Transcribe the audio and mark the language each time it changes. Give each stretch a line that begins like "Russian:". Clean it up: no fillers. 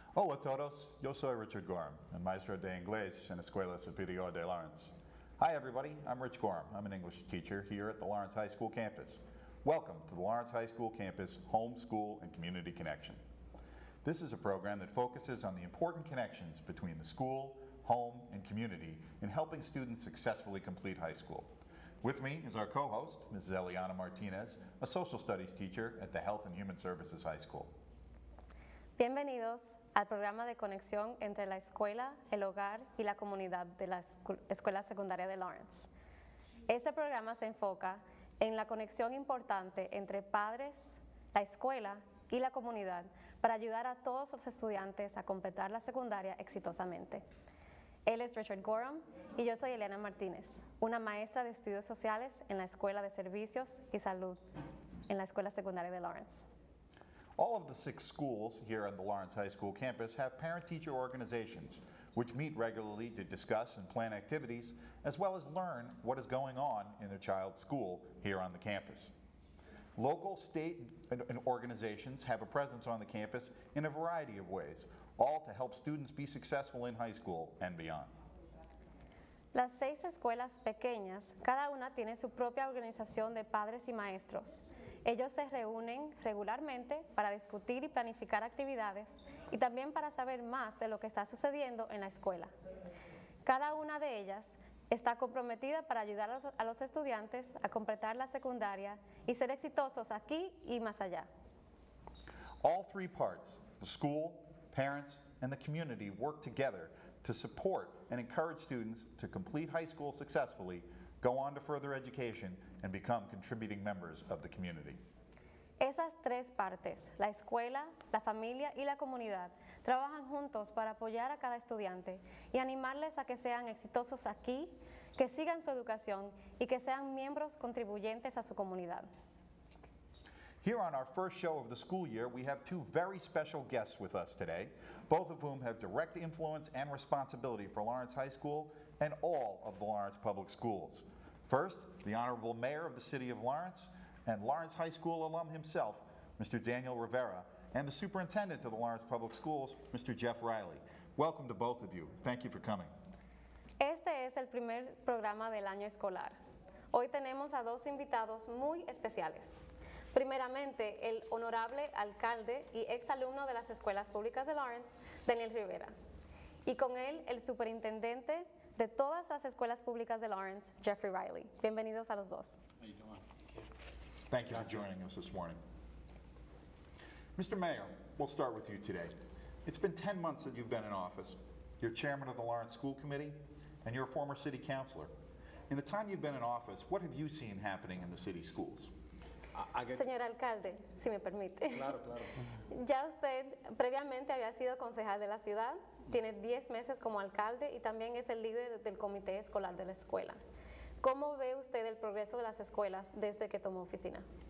Spanish: Hola a todos, yo soy Richard Gorham, and maestro de inglés en Escuela Superior de Lawrence.
English: Hi everybody, I'm Rich Gorham. I'm an English teacher here at the Lawrence High School campus. Welcome to the Lawrence High School campus Home, School, and Community Connection. This is a program that focuses on the important connections between the school, home, and community in helping students successfully complete high school. With me is our co-host, Ms. Eliana Martinez, a social studies teacher at the Health and Human Services High School.
Spanish: Bienvenidos al programa de conexión entre la escuela, el hogar y la comunidad de la Escuela Secundaria de Lawrence. Este programa se enfoca en la conexión importante entre padres, la escuela y la comunidad para ayudar a todos los estudiantes a completar la secundaria exitosamente. Él es Richard Gorham y yo soy Eliana Martínez, una maestra de estudios sociales en la Escuela de Servicios y Salud en la Escuela Secundaria de Lawrence.
English: All of the 6 schools here on the Lawrence High School campus have parent-teacher organizations which meet regularly to discuss and plan activities as well as learn what is going on in their child's school here on the campus. Local, state, and organizations have a presence on the campus in a variety of ways, all to help students be successful in high school and beyond.
Spanish: Las 6 escuelas pequeñas, cada una tiene su propia organización de padres y maestros. Ellos se reúnen regularmente para discutir y planificar actividades y también para saber más de lo que está sucediendo en la escuela. Cada una de ellas está comprometida para ayudar a los estudiantes a completar la secundaria y ser exitosos aquí y más allá.
English: All 3 parts, the school, parents, and the community work together to support and encourage students to complete high school successfully, go on to further education, and become contributing members of the community.
Spanish: Esas 3 partes, la escuela, la familia y la comunidad, trabajan juntos para apoyar a cada estudiante y animarles a que sean exitosos aquí, que sigan su educación y que sean miembros contribuyentes a su comunidad.
English: Here on our first show of the school year, we have 2 very special guests with us today, both of whom have direct influence and responsibility for Lawrence High School and all of the Lawrence Public Schools. First, the Honorable Mayor of the City of Lawrence and Lawrence High School alum himself, Mr. Daniel Rivera, and the Superintendent of the Lawrence Public Schools, Mr. Jeff Riley. Welcome to both of you. Thank you for coming.
Spanish: Este es el primer programa del año escolar. Hoy tenemos a 2 invitados muy especiales. Primeramente, el honorable alcalde y exalumno de las escuelas públicas de Lawrence, Daniel Rivera. Y con él, el superintendente de todas las escuelas públicas de Lawrence, Jeffrey Riley. Bienvenidos a los dos.
English: How you doing? Thank you for joining us this morning. Mr. Mayor, we'll start with you today. It's been 10 months that you've been in office. You're chairman of the Lawrence School Committee, and you're a former city councilor. In the time you've been in office, what have you seen happening in the city schools?
Spanish: Señor alcalde, si me permite. Claro, claro. Ya usted previamente había sido concejal de la ciudad, tiene 10 meses como alcalde y también es el líder del comité escolar de la escuela. ¿Cómo ve usted el progreso de las escuelas desde que tomó oficina?